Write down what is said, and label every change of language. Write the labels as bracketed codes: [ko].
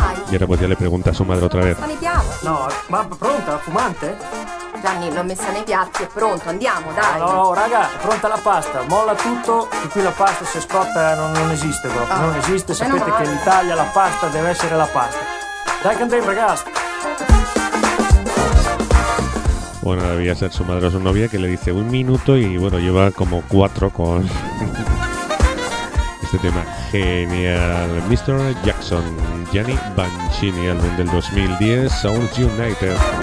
[es] Y ahora pues ya le pregunta a su madre otra vez. [it] No, ma pronta, fumante. Gianni, l'ho messa nei piatti, è pronto, andiamo, dai. No, no, raga, è pronta la pasta, molla tutto, che qui la pasta se scotta non esiste proprio, non esiste, sapete che in Italia la pasta deve essere la pasta. Dai che andiamo, ragazzi. [es] Bueno, debía ser su madre o su novia que le dice un minuto y bueno, lleva como cuatro con este tema genial. Mr. Jackson, Gianni Bancini, álbum del 2010, Sounds United.